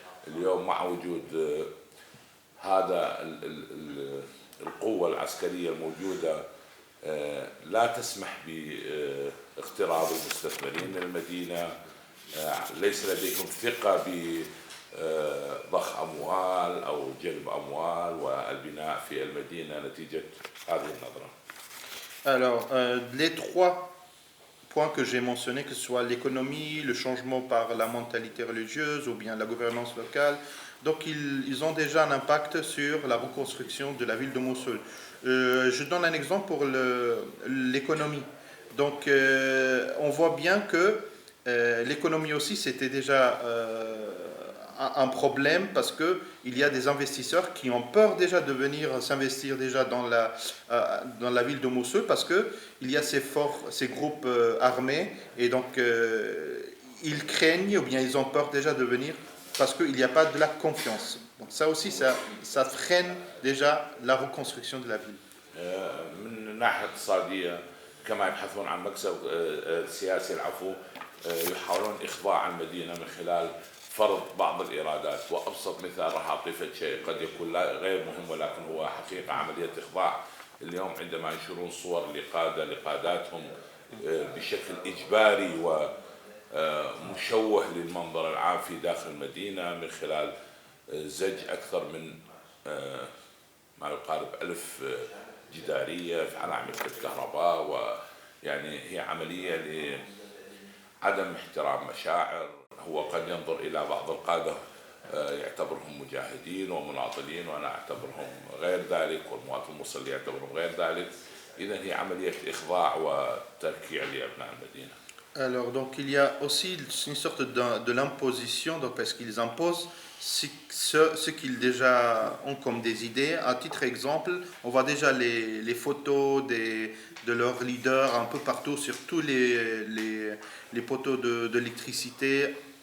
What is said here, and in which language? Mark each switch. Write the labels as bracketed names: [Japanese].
[Arabic] اليوم مع وجود هذا القوة العسكرية الموجودة لا تسمح باقتراب المستثمرين المدينة. ليس لديهم ثقة بضخ أموال أو جلب أموال والبناء في المدينة نتيجة هذه النظرة. [French] Alors, les trois points que j'ai mentionnés, que ce soit l'économie, le changement par la mentalité religieuse ou bien la gouvernance locale, donc ils ont déjà un impact sur la reconstruction de la ville de Mossoul. Je donne un exemple pour l'économie. Donc, on voit bien que l'économie aussi, c'était déjà un problème parce qu'il y a des investisseurs qui ont peur déjà de venir s'investir déjà dans la ville de Mossoul parce qu'il y a ces groupes armés et donc ils craignent ou bien ils ont peur déjà de venir parce qu'il n'y a pas de la confiance. Donc ça aussi, ça freine déjà la reconstruction de la ville. [Arabic] من ناحية اقتصادية كما يبحثون عن مكسب سياسي العفو يحاولون إخضاع المدينة من خلال فرض بعض الإيرادات. وأبسط مثال راح أعطيه شيء قد يكون غير مهم ولكن هو حقيقة عملية إخضاع. اليوم عندما ينشرون صور لقاداتهم بشكل إجباري ومشوه للمنظر العام في داخل المدينة من خلال زج أكثر من ما يقارب 1000 جدارية على أعمدة الكهرباء، ويعني هي عملية لعدم احترام مشاعر. هو قد ينظر إلى بعض القادة يعتبرهم مجاهدين ومناضلين، وأنا أعتبرهم غير ذلك، والمواطن المصلي يعتبرهم غير ذلك. إذن هي عملية إخضاع وتركيع لأبناء المدينة. [French] Alors, donc, il y a aussi une sorte de l'imposition, donc, parce qu'ils imposent ce qu'ils déjà ont comme des idées. À titre exemple, on voit déjà les photos de leurs leaders un peu partout sur tous les poteaux d'électricité.